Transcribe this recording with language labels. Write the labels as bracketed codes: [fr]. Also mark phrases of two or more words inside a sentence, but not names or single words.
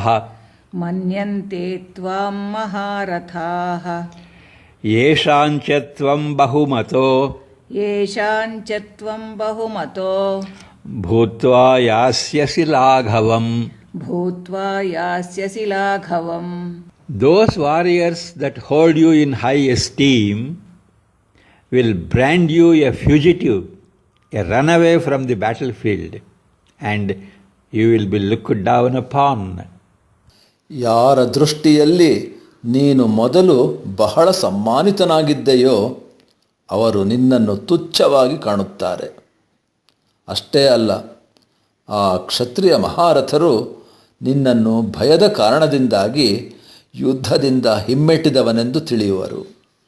[sa] ಮನ್ಯಂತೆ ತ್ವಾಂ ಮಹಾರಥಾಃ ಯೇಷಾಂಚ ತ್ವಂ ಬಹುಮತೋ ಯೇಷಾಂಚ ತ್ವಂ ಬಹುಮತೋ ಭೂತ್ವಾ ಯಾಸ್ಯಸಿ ಲಾಘವಂ. ಭೂತ್ವಾ ಯಾಸ್ಯಸಿ ಲಾಘವಂ. [en] Those warriors that hold you in high esteem will brand you a fugitive, a runaway from the battlefield, and you will be looked down upon. [kn] ಯಾರ ದೃಷ್ಟಿಯಲ್ಲಿ ನೀನು ಮೊದಲು ಬಹಳ ಸಮ್ಮಾನಿತನಾಗಿದ್ದೆಯೋ ಅವರು ನಿನ್ನನ್ನು ತುಚ್ಛವಾಗಿ ಕಾಣುತ್ತಾರೆ. ಅಷ್ಟೇ ಅಲ್ಲ, ಆ ಕ್ಷತ್ರಿಯ ಮಹಾರಥರು ನಿನ್ನನ್ನು ಭಯದ ಕಾರಣದಿಂದಾಗಿ ಯುದ್ಧದಿಂದ ಹಿಮ್ಮೆಟ್ಟಿದವನೆಂದು ತಿಳಿಯುವರು.